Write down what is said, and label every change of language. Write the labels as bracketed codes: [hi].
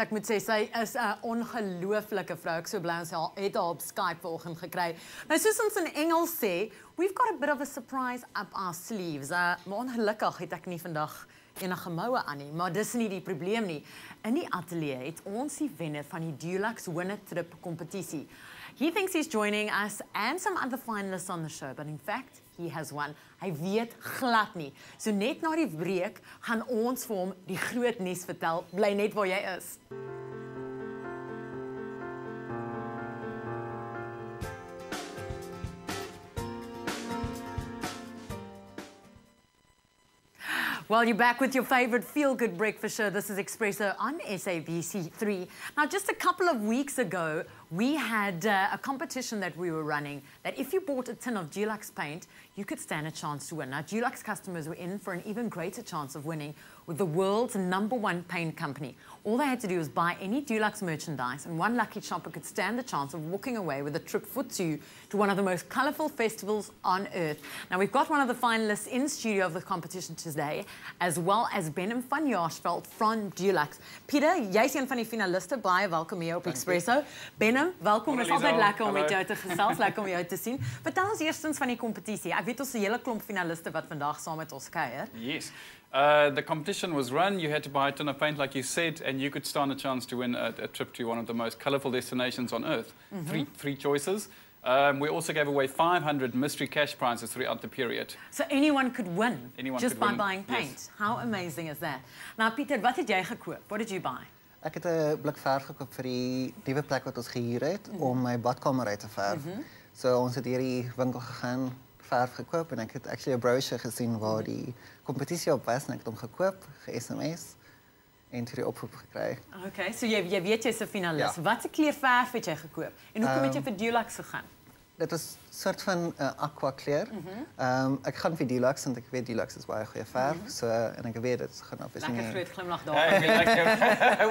[af] Ek moet sê sy is 'n ongelooflike vrou. Ek so bly ons het haar op Skype vanoggend gekry. Nou soos ons in Engels sê, [en] we've got a bit of a surprise up our sleeves. [af] Maar ongelukkig het ek nie vandag enige moue aan nie, maar dis nie die probleem nie. In die ateljee het ons die wenner van die Dulux Winner Trip kompetisie. [en] He thinks he's joining us and some other finalists on the show, but in fact, he has won. [af] Hy weet glad nie. So net na die breek gaan ons vir hom die groot nuus vertel. Bly net waar jy is. [en] Well, you're back with your favorite feel-good breakfast show. This is Espresso on SABC3. Now, just a couple of weeks ago, we had a competition that we were running that if you bought a tin of Dulux paint, you could stand a chance to win. Now, Dulux customers were in for an even greater chance of winning with the world's #1 paint company. All they had to do was buy any Dulux merchandise, and one lucky shopper could stand the chance of walking away with a trip for two to one of the most colourful festivals on earth. Now, we've got one of the finalists in studio of the competition today, as well as Benham van Jaarsveld from Dulux. [af] Pieter, jy's een van die finaliste. Baie welkom hier op Espresso. Benham, welkom. Het is altijd lekker om met jou te gesels, lekker om jou te zien. Vertel ons eerstens van die competitie. Ek weet ons 'n hele klomp finaliste wat vandag saam met ons kuier. [en] Yes. The competition was run, you had to buy a tin of paint like you said, and you could stand a chance to win a trip to one of the most colourful destinations on earth. Three choices. We also gave away 500 mystery cash prizes throughout the period. So anyone could win just by win. buying paint. Yes. How amazing is that? [af] Now, Pieter, wat het jy gekoop? [en] What did you buy? [af] Ek het 'n blik verf gekoop vir die nuwe plek wat ons gehuur het om my badkamer uit te verf. So ons het hierdie winkel gegaan, verf gekoop en ek het actually 'n brochure gesien waar die kompetisie op was en ek het hom gekoop, ge-SMS en toe die oproep gekry. Okay, so jy weet jy's 'n finalis. Ja. Wat 'n kleur verf het jy gekoop? En hoekom het jy vir Dulux gegaan? Dit was 'n soort van aqua kleur. Ek gaan vir Dulux want ek weet Dulux is baie goeie verf, so en ek weet dit gaan op is nie. Lekker groot glimlag daar.